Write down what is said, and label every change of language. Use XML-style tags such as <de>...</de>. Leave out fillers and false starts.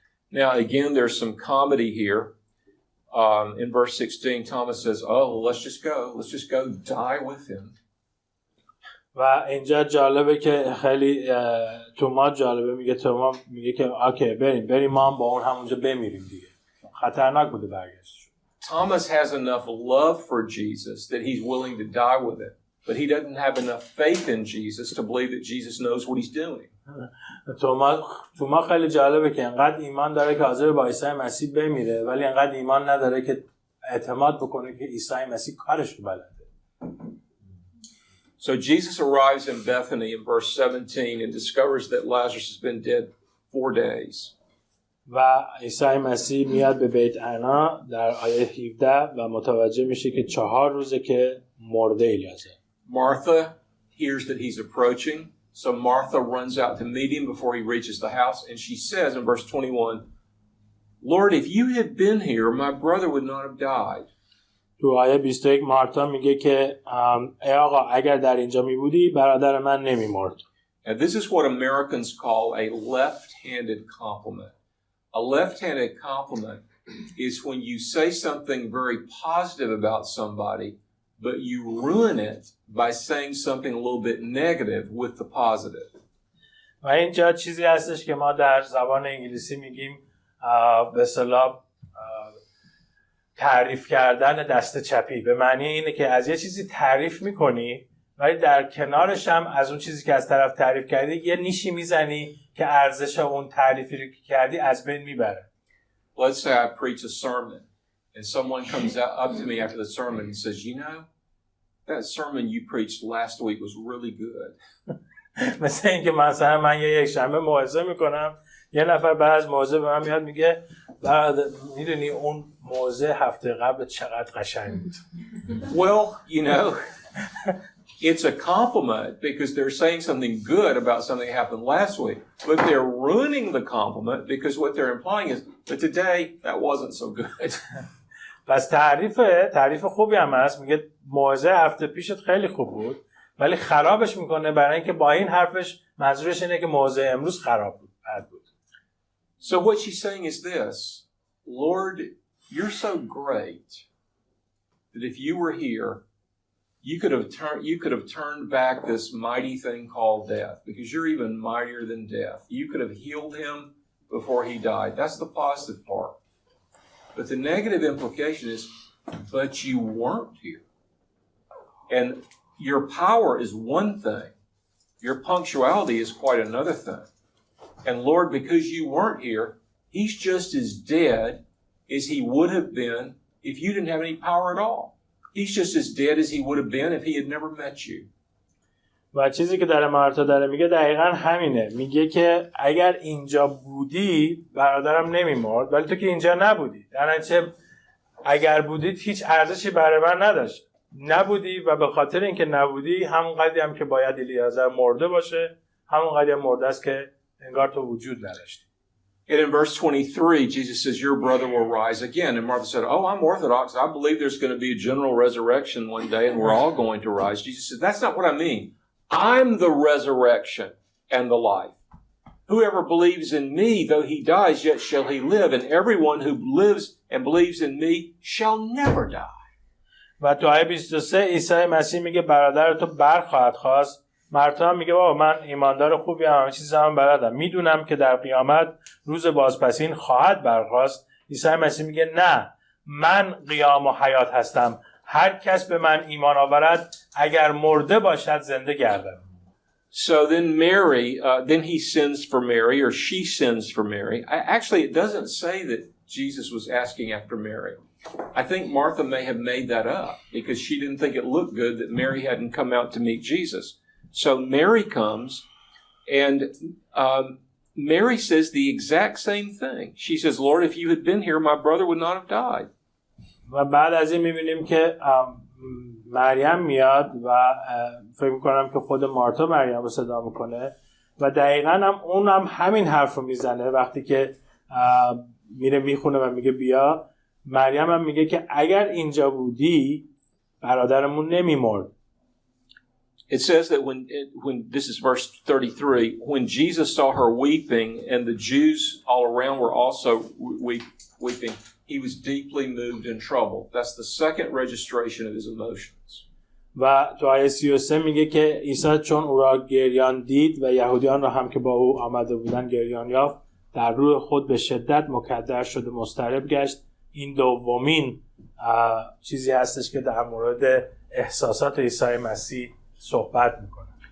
<en>Now again there's some comedy here. In verse 16 Thomas says, "Oh, let's just go die with him."</en> <fa>و اینجا جالبه که خیلی توما جالبه، میگه که اوکی بریم ما هم با اون همونجا بمیریم دیگه. خطرناک بوده برگشتش.</fa> <en>Thomas has enough love for Jesus that he's willing to die with it, but he doesn't have enough faith in Jesus to believe that Jesus knows what he's doing.</en> <fa>توما خیلی جالبه که انقدر ایمان داره که حاضر با عیسی مسیح بمیره، ولی انقدر ایمان نداره که اعتماد بکنه که عیسی مسیح کارش رو بلده.</fa> <en>So Jesus arrives in Bethany in verse 17 and discovers that Lazarus has been dead 4 days.</en> <fa>و عیسی مسیح میاد به بیت عنا در آیه 17 و متوجه میشه که 4 روزه که مرده الیازر.</fa> <en>Martha hears that he's approaching, so Martha runs out to meet him before he reaches the house, and she says in verse 21, "Lord, if you had been here, my brother would not have died."</en> <fa>تو آیه 21 مارتا میگه که ای آقا اگر در اینجا میبودی برادر من نمیمرد.</fa> <en>And this is what Americans call a left-handed compliment. A left-handed compliment is when you say something very positive about somebody, but you ruin it by saying something a little bit negative with the positive.</en> <fa>و اینجا چیزی هستش که ما در زبان انگلیسی میگیم به اصطلاح تعریف کردن دست چپی. به معنی اینه که از یه چیزی تعریف میکنی ولی در کنارش هم از اون چیزی که از طرف تعریف کردی یه نیشی میزنی که ارزش اون تعریفی رو که کردی از بین میبره.</fa> <en>Let's say I preach a sermon and someone comes up to me after the sermon and says, "You know, that sermon you preached last week was really good."</en> <fa>مثل اینکه مثلا من یک شنبه موعظه میکنم، یه نفر بعد از موعظه به من میاد میگه میدونی اون موعظه هفته قبل چقدر قشنگ بود.</fa> <en>Well, you know, it's a compliment because they're saying something good about something that happened last week, but they're ruining the compliment because what they're implying is, but today that wasn't so good.</en> <fa>پس تعریف خوبی هم هست. میگه موعظه هفته پیشت خیلی خوب بود ولی خرابش میکنه برای اینکه با این حرفش منظورش اینه که موعظه امروز خراب بود، بد بود.</fa> <en>So what she's saying is this: Lord, you're so great that if you were here, you could have turned back this mighty thing called death, because you're even mightier than death. You could have healed him before he died. That's the positive part. But the negative implication is, but you weren't here. And your power is one thing. Your punctuality is quite another thing. And Lord, because you weren't here, he's just as dead as he would have been if you didn't have any power at all. He's just as dead as he would have been if he had never met you.</en> <fa>و چیزی که در مارتا داره میگه دقیقاً همینه. میگه که اگر اینجا بودی برادرم نمیمرد، ولی تو که اینجا نبودی. در نتیجه اگر بودید هیچ ارزشی برای من نداشت. نبودی و به خاطر اینکه نبودی همون قدری هم که باید الیعازر مرده باشه، همون قدری هم مرده است که انگار تو وجود نداشتی.</fa> <en>And in verse 23, Jesus says, your brother will rise again. And Martha said, oh, I'm Orthodox. I believe there's going to be a general resurrection one day and we're all going to rise. Jesus said, that's not what I mean. I'm the resurrection and the life. Whoever believes in me, though he dies, yet shall he live. And everyone who lives and believes in me shall never die.</en> <fa>و تو آیه 23 عیسی مسیح میگه برادر تو برخواهد خواست. مرتا هم میگه بابا من ایماندار خوبی هم، همه چیز هم بلدم، میدونم که در قیامت روز بازپسین خواهد برخاست. عیسی مسیح میگه نه، من قیام و حیات هستم، هر کس به من ایمان آورد اگر مرده باشد زنده گردد.</fa> <en>So then Mary, then he sends for Mary, or she sends for Mary. Actually, it doesn't say that Jesus was asking after Mary. I think Martha may have made that up because she didn't think it looked good that Mary hadn't come out to meet Jesus. So Mary comes, and Mary says the exact same thing. She says, Lord, if you had been here, my brother would not have died.</en> <fa>و بعد از این می‌بینیم که مریم میاد و فکر می‌کنم که خود مارتا مریم رو صدا می‌کنه و دقیقاً هم اونم همین حرف رو میزنه وقتی که میره میخونه و میگه بیا. مریم هم میگه که اگر اینجا بودی برادرمون نمی‌مرد.</fa> <en>It says that when this is verse 33, when Jesus saw her weeping and the Jews all around were also weeping, he was deeply moved and troubled. That's the second registration of his emotions.</en> <fa>و تو آیه 33 میگه که عیسی چون او را گریان دید و یهودیان را هم که با او آمده بودن گریان یافت، در روح خود به شدت مکدر شد و مضطرب گشت. این دومین چیزی هستش که در مورد احساسات عیسی مسیح صحبت میکنه.</fa>